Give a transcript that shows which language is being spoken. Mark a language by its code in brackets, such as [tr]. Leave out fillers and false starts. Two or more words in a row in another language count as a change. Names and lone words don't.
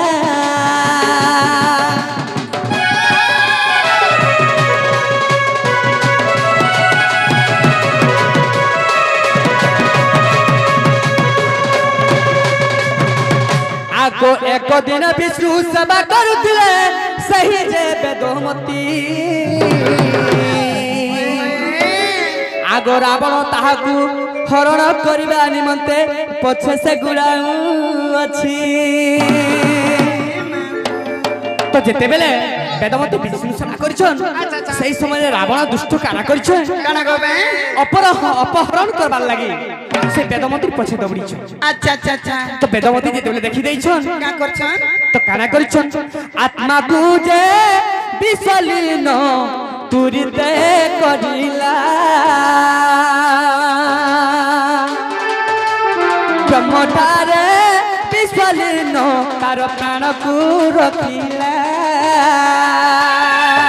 [or] ଆଗୋ ଏକ ଦିନ ବିଷ୍ଣୁ ସେବା କରୁଥିଲେ ସେହି ଯେ ବେଦମତୀ ଆଗୋ ରାବଣ ତାହାକୁ ହରଣ କରିବା ନିମନ୍ତେ ପଛେ ସେ ଗୋଡ଼ାଉ ଅଛି ତ ଯେତେବେଳେ ବେଦମତୀ ବିଷ୍ଣୁ ସେବା କରୁଛନ୍ତି ସେହି ସମୟ ରାବଣ ଦୁଷ୍ଟ କଣ କରୁଛନ୍ତି କଣ ଗୋ ବେ ଅପହରଣ କରିବାର ଲାଗି ସେ ବେଦମତୀ ପଛେ ଦୌଡ଼ିଛି ଆଚ୍ଛା ଆଚ୍ଛା ଆଚ୍ଛା ତ ବେଦମତୀ ଯେତେବେଳେ ଦେଖି ଦେଉଛନ୍ତି କଣ କରୁଛନ୍ତି ତ କଣ କରୁଛନ୍ତି ଆତ୍ମା କୁ ଯେ ବିଲୀନ ତୁରିତେ କରିଲା ବ୍ରହ୍ମଠାରେ ବିଲୀନ ତାର ପ୍ରାଣ କୁ ରଖିଲା